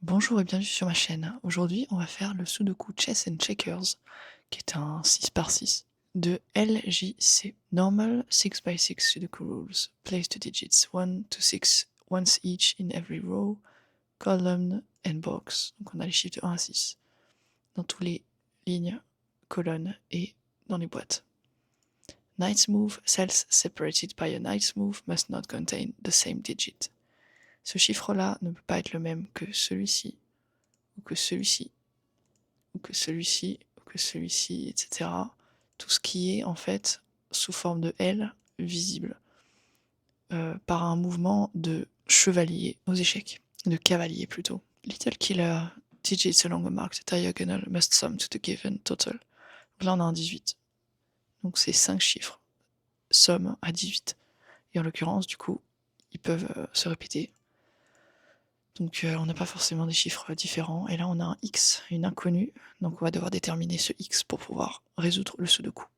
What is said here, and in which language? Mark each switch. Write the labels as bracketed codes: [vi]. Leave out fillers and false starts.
[fr] Bonjour et bienvenue sur ma chaîne. Aujourd'hui, on va faire le [en] Sudoku Chess and Checkers, [fr] qui est un 6 par 6 de LJC. [en] Normal 6 by 6 Sudoku rules. Place the digits 1 to 6 once each in every row, column and box. [fr] Donc on a les chiffres de 1 à 6 dans toutes les lignes, colonnes et dans les boîtes. [en] Knight's move, cells separated by a knight's move must not contain the same digit. [fr] Ce chiffre-là ne peut pas être le même que celui-ci, ou que celui-ci, ou que celui-ci, ou que celui-ci, etc. Tout ce qui est en fait sous forme de L visible par un mouvement de chevalier aux échecs, de cavalier plutôt. [en] Little killer digits along a marked diagonal must sum to the given total. [fr] Là on a un 18. Donc c'est 5 chiffres, somme à 18. Et en l'occurrence du coup ils peuvent se répéter. Donc on n'a pas forcément des chiffres différents. Et là on a un X, une inconnue. Donc on va devoir déterminer ce X pour pouvoir résoudre le Sudoku.